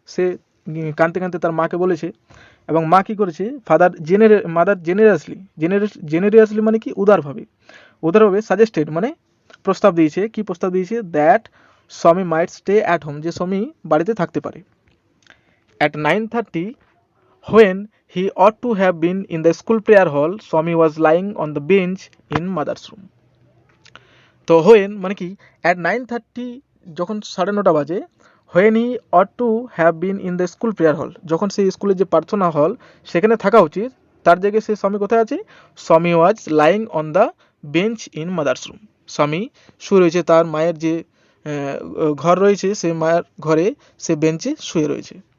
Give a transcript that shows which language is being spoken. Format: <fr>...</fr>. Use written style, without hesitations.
<bn>সে কাঁদতে কাঁদতে তার মাকে বলেছে, এবং মা কি করেছে? মাদার জেনারিয়াসলি মানে কি? উদারভাবে সাজেস্টেড মানে প্রস্তাব দিয়েছে। কি প্রস্তাব দিয়েছে?</bn> <en>that Swami might stay at home,</en> <bn>যে স্বামী বাড়িতে থাকতে পারে।</bn> <en>At 9:30, when he ought to have been in the school prayer hall, Swami was lying on the bench in mother's room.</en> <bn>তো when মানে কি?</bn> <en>at 9:30,</en> <bn>যখন 9:30 বাজে,</bn> <en>when he ought to have been in the school prayer hall,</en> <bn>যখন সেই স্কুলের যে প্রার্থনা হল সেখানে থাকা উচিত, তার জায়গায় সে স্বামী কোথায় আছে?</bn> <en>Swami was lying on the bench in mother's room.</en> <bn>স্বামী শুয়ে রয়েছে তার মায়ের যে ঘর রয়েছে, সেই মায়ের ঘরে সে বেঞ্চে শুয়ে রয়েছে।</bn>